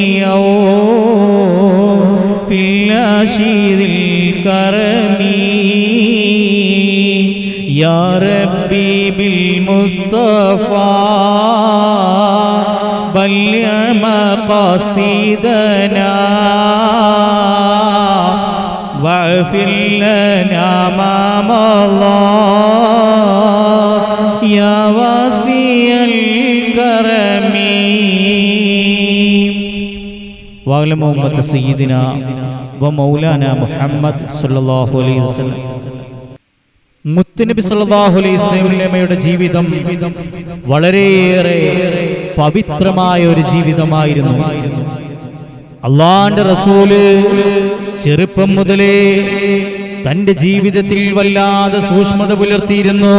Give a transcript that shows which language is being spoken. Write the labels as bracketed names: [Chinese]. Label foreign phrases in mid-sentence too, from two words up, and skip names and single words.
[Arabic] عوف في العشير الكرم يا ربي بالمصطفى بلغ مقاصدنا واغفر لنا ما مضى يا واسع الكرم واعلم أمة سيدنا ومولانا محمد صلى الله عليه وسلم. [Malayalam] മുത്തുനബി [Arabic] صلى الله عليه [Malayalam] വസല്ലമയുടെ ജീവിതം വളരെയേറെ പവിത്രമായ ഒരു ജീവിതമായിരുന്നു. അല്ലാഹുവിന്റെ റസൂല് ചെറുപ്പം മുതലേ തന്റെ ജീവിതത്തിൽ വല്ലാതെ സൂക്ഷ്മത പുലർത്തിയിരുന്നു.